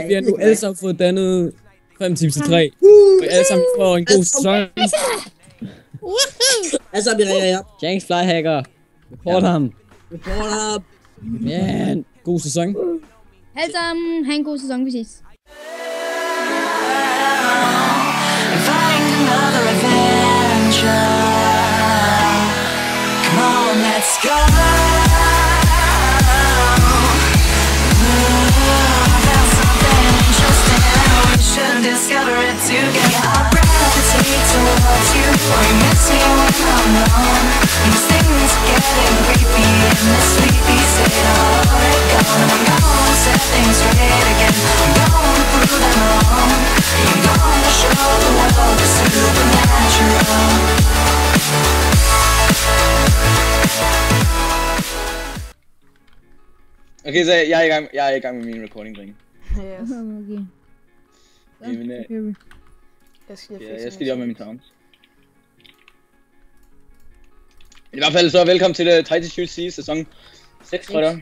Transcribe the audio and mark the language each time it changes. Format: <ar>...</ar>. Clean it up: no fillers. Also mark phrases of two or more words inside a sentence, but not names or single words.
<da>Okay, vi har nu alle sammen fået dannet 5 teams til 3. Og alle sammen får en god sæson. Altså, vi ringer jer. Janks Flyhacker. Report ham. Report ham. Man. God sæson. Alle sammen, ha' en god sæson, vi ses.</da> <en>Find another adventure. Come on, let's go. There's something interesting. We should discover it together. I gravitate towards you. Or you miss me when I'm alone. These things getting creepy in this sleepy state. I'll let it go. And I'm gonna set things straight again. I'm gonna prove them wrong. I'm gonna show the world the supernatural.</en> <da>Okay, så jeg er i gang med min recording, drenge. Okay. Jamen, jeg skal lige op med min towns. I hvert fald så velkommen til Titan Shoot Sea sæson 6, tror jeg.</da>